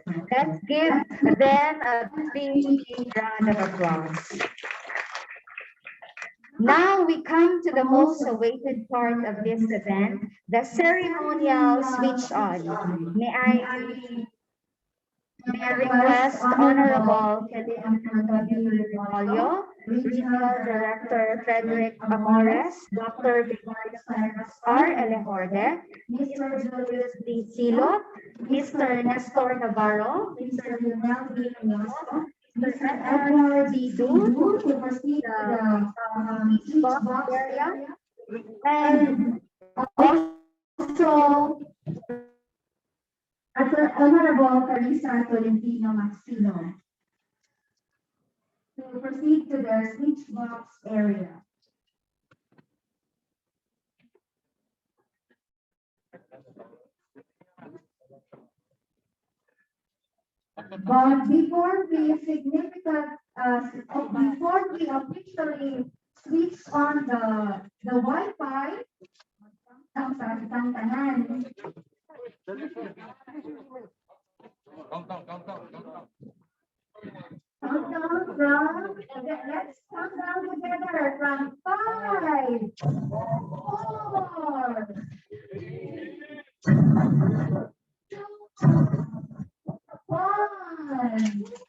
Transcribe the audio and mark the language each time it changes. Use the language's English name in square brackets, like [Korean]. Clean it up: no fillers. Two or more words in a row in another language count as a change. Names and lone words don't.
[English] Let's give them a big round of applause. Now we come to the most awaited part of this event, the ceremonial switch on. May I request Honorable Antonio Remolio, Regional Director Frederick Amores, Dr. Victoria R. Elejorde, Mr. Julius D. Silo, Mr. Nestor Navarro, Mr. Lionel D. Mioso, Mr. Edward D. Du to proceed to the speech box area, and also Honorable Carissa Tolentino Maxino to proceed to the speech box area. But before we officially switch on the Wi-Fi, [Hiligaynon] ang tanan. [English] Countdown from, let's count down together from 5, 4, 1.